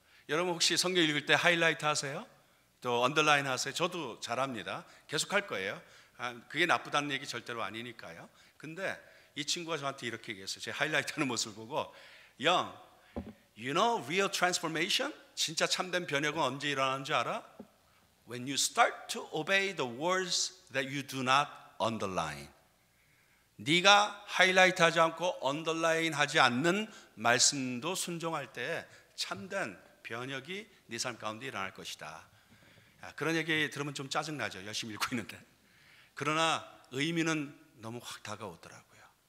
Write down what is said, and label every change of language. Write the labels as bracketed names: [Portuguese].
[Korean] 여러분 혹시 성경 읽을 때 하이라이트 하세요? 또 언더라인 하세요? 저도 잘합니다. 계속 할 거예요. 그게 나쁘다는 얘기 절대로 아니니까요. 근데 이 친구가 저한테 이렇게 얘기했어요. 제 하이라이트 하는 모습을 보고, 영, [English] you know real transformation? [Korean] 진짜 참된 변혁은 언제 일어나는 줄 알아? [English] When you start to obey the words that you do not underline. [Korean] 네가 하이라이트 하지 않고 언더라인 하지 않는 말씀도 순종할 때 참된 변혁이 네 삶 가운데 일어날 것이다. 그런 얘기 들으면 좀 짜증나죠. 열심히 읽고 있는데. 그러나 의미는 너무 확 다가오더라고요.